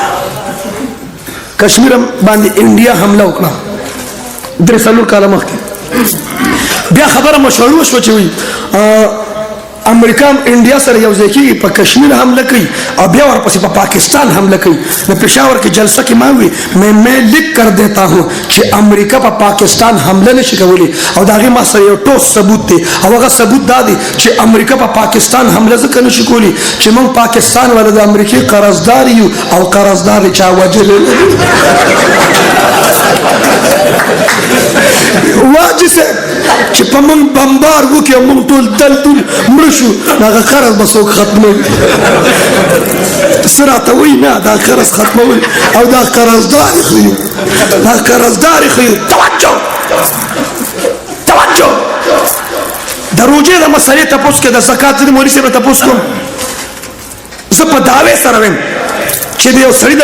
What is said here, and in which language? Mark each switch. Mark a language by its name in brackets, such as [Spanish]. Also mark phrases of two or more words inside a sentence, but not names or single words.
[Pashto] کشمیر باندې انډیا حمله وکړه 3 کاله مخکې بیا خبره مشهور وشوه چې وایي امریکا انډیا سره یو ځای کېږي په کشمیر حمله کوي او بیا ورپسې په پاکستان حمله کوي د پېښور کې جلسه کې ما وی [Urdu] میں لکھ کر دیتا ہوں [Pashto] چې امریکا په پاکستان حمله نشي کولی او د هغې ما سره یو ټوس ثبوت دی او هغه ثبوت دا دی چې امریکا په پاکستان حمله ځکه نشي کولی چې موږ پاکستان والا د امریکې قرضدار یو او قرضدار چا وجلی واجي صاحب چې په موږ بمبار وکړي او موږ ټول دلدل مړه شو هغه قرض به څوک ختموي څه راته وایي نه دا قرض ختموي او دا قرضدار یې ښیو دا قرضدار یې ښیو توجه توجه د روژې د مسلې تپوس کې د زکات د مولوي صاحب نه تپوس کوم زه په دعوې سره ویم چې د یو سړي د